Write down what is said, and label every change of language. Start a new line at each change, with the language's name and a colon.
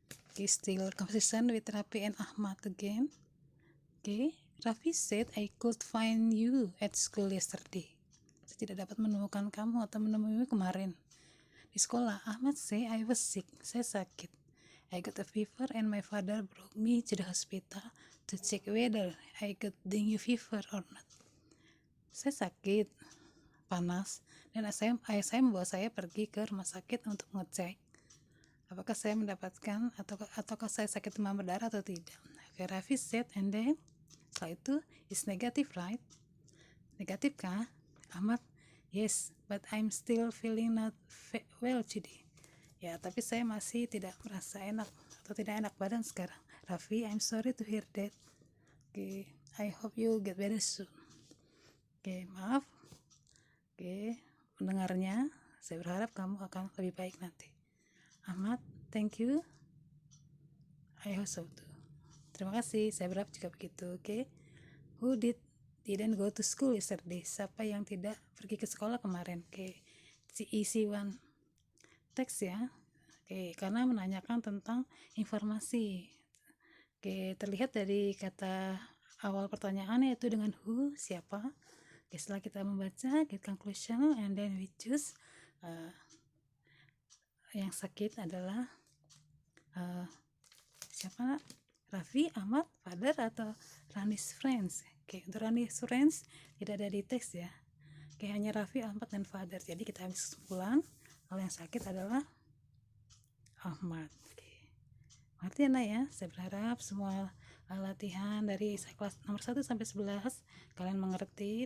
English: Okay, still conversation with Raffi and Ahmad again. Okay, Raffi said, "I could find you at school yesterday."
Indonesian: Saya tidak dapat menemukan kamu atau menemuimu kemarin di sekolah.
English: Ahmad say, "I was sick."
Indonesian: Saya sakit.
English: "I got a fever and my father brought me to the hospital to check whether I got dengue fever or not."
Indonesian: Saya sakit, panas, dan ayah saya membawa saya pergi ke rumah sakit untuk ngecek apakah saya mendapatkan ataukah saya sakit demam berdarah atau tidak.
English: Raffi said, and then
Indonesian: setelah itu,
English: is negative, right?
Indonesian: Negatif kah?
English: Ahmad, yes, but I'm still feeling not well today.
Indonesian: Ya, tapi saya masih tidak merasa enak atau tidak enak badan sekarang.
English: Raffi, I'm sorry to hear that. Okay, I hope you get better soon.
Indonesian: Oke, maaf. Oke, mendengarnya, saya berharap kamu akan lebih baik nanti.
English: Ahmad, thank you. I hope so too.
Indonesian: Terima kasih, saya berharap juga begitu. Oke.
English: Who didn't go to school yesterday?
Indonesian: Siapa yang tidak pergi ke sekolah kemarin? Oke.
English: Easy one text
Indonesian: ya. Oke, karena menanyakan tentang informasi. Oke, terlihat dari kata awal pertanyaan yaitu dengan who, siapa.
English: Oke,
Indonesian: setelah kita membaca,
English: get conclusion, and then we choose.
Indonesian: Yang sakit adalah siapa? Raffi, Ahmad, father, atau Rani's friends. Oke, untuk Rani's friends tidak ada di teks ya. Oke, hanya Raffi, Ahmad, dan father. Jadi kita ambil kesimpulan kalau yang sakit adalah Ahmad. Oke, ngerti ya, ya? Saya berharap semua latihan dari kelas nomor 1 sampai 11 kalian mengerti.